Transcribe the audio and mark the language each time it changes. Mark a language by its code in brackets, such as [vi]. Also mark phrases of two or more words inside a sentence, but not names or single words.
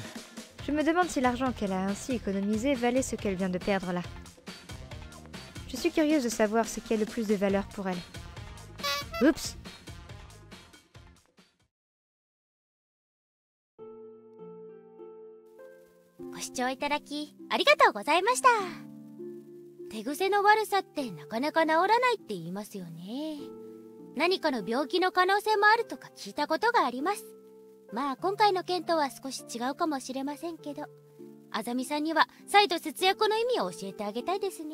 [fr] Je me demande si l'argent qu'elle a ainsi économisé valait ce qu'elle vient de perdre là. Je suis curieuse de savoir ce qui a le plus de valeur pour elle. Oups! Merci. [ja] 手癖の悪さってなかなか治らないって言いますよね。何かの病気の可能性もあるとか聞いたことがあります。まあ今回の件とは少し違うかもしれませんけど、あざみさんには再度節約の意味を教えてあげたいですね。